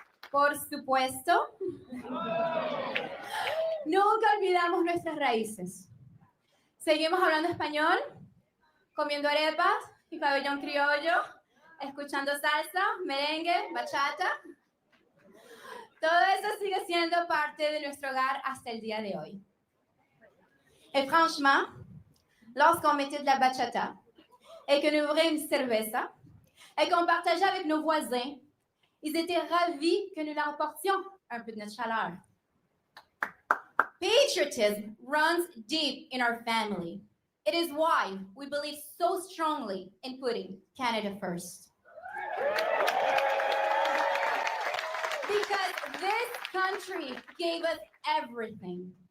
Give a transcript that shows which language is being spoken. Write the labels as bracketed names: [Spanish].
[Spanish] Por supuesto, nunca olvidamos nuestras raíces. Seguimos hablando español, comiendo arepas y pabellón criollo, escuchando salsa, merengue, bachata. Todo eso sigue siendo parte de nuestro hogar hasta el día de hoy. [French] Et franchement, lorsqu'on mettait de la bachata et que nous ouvrions une cerveza et qu'on partageait avec nos voisins, ils étaient ravis que nous leur apportions un peu de notre chaleur. [English] Patriotism runs deep in our family. It is why we believe so strongly in putting Canada first. Because this country gave us everything.